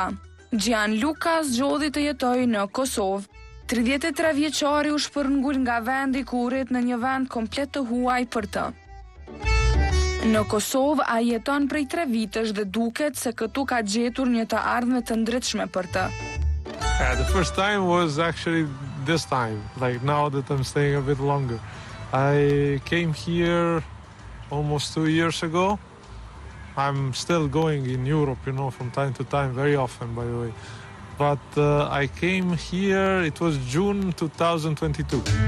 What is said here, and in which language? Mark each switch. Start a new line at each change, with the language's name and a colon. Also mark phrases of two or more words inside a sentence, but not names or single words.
Albanian: Gian Luca zgjodhi të jetoj në Kosovë. 33 vjeçari u shpërngul nga vendi ku rrit në një vend komplet të huaj për të. Në Kosovë a jeton prej 3 vitesh dhe duket se këtu ka gjetur një të ardhme të ndritshme për të.
English: The first time was actually this time, like now that I'm staying a bit longer. I came here almost 2 years ago. I'm still going in Europe, from time to time, very often, by the way. But I came here, it was June 2022.